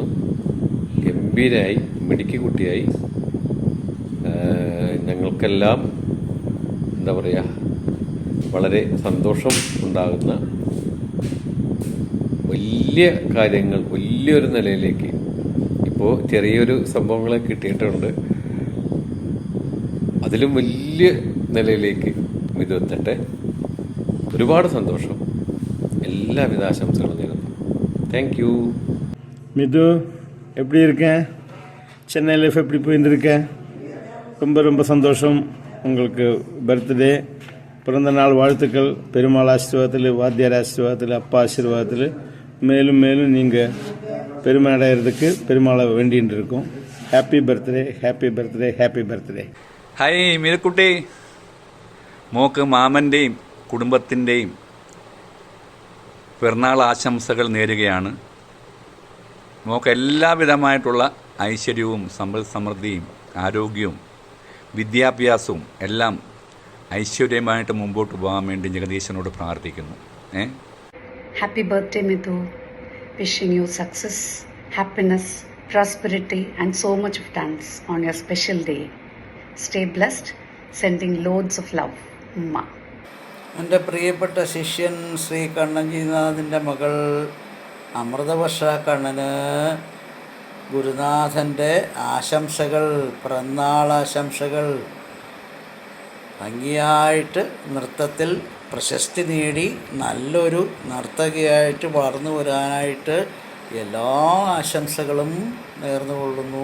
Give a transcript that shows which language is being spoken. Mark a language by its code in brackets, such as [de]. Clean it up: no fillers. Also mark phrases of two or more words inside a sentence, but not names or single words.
[ml] ഗംഭീരായി, മിടുക്കി കുട്ടിയായി, ഞങ്ങൾക്കെല്ലാം എന്താ പറയുക, വളരെ സന്തോഷം ഉണ്ടാകുന്ന വലിയ കാര്യങ്ങൾ വലിയൊരു നിലയിലേക്ക് ഇപ്പോൾ ചെറിയൊരു സംഭവങ്ങളെ കിട്ടിയിട്ടുണ്ട്. അതിലും വലിയ നിലയിലേക്ക് മിഥു എത്തട്ടെ. ഒരുപാട് സന്തോഷം. എല്ലാവിധ ആശംസകളും നേരുന്നു. [en] thank you. [ta] மிது எப்படி இருக்கேன்? சென்னை லைஃப் எப்படி போயிட்டு இருக்கேன்? ரொம்ப சந்தோஷம். உங்களுக்கு பர்த்டே, பிறந்த நாள் வாழ்த்துக்கள். பெருமாள் ஆசீர்வாதத்தில், வாத்தியார் ஆசீர்வாதத்தில், அப்பா ஆசீர்வாதத்தில் மேலும் மேலும் நீங்கள் பெருமை அடைகிறதுக்கு பெருமாளை வேண்டின்னு இருக்கோம். [en] happy birthday, happy birthday, happy birthday. [ml] ഹായ് മിരക്കുട്ടി, മോക്ക് മാമൻ്റെയും കുടുംബത്തിൻ്റെയും പിറന്നാൾ ആശംസകൾ നേരുകയാണ്. മോക്ക് എല്ലാവിധമായിട്ടുള്ള ഐശ്വര്യവും സമ്പൽ സമൃദ്ധിയും ആരോഗ്യവും വിദ്യാഭ്യാസവും എല്ലാം ഐശ്വര്യമായിട്ട് മുമ്പോട്ട് പോകാൻ വേണ്ടി ജഗദീശനോട് പ്രാർത്ഥിക്കുന്നു. [en] happy birthday മിഥു. wishing you success, happiness, prosperity and so much of thanks on your special day. stay blessed. sending loads of love. [ml] ഉമ്മ. എൻ്റെ പ്രിയപ്പെട്ട ശിഷ്യൻ ശ്രീ കണ്ണൻജിനാഥിൻ്റെ മകൾ അമൃതവർഷ കണ്ണന് ഗുരുനാഥൻ്റെ ആശംസകൾ, പിറന്നാളാശംസകൾ. ഭംഗിയായിട്ട് നൃത്തത്തിൽ പ്രശസ്തി നേടി നല്ലൊരു നർത്തകിയായിട്ട് വളർന്നു വരാനായിട്ട് എല്ലാ ആശംസകളും നേർന്നുകൊള്ളുന്നു.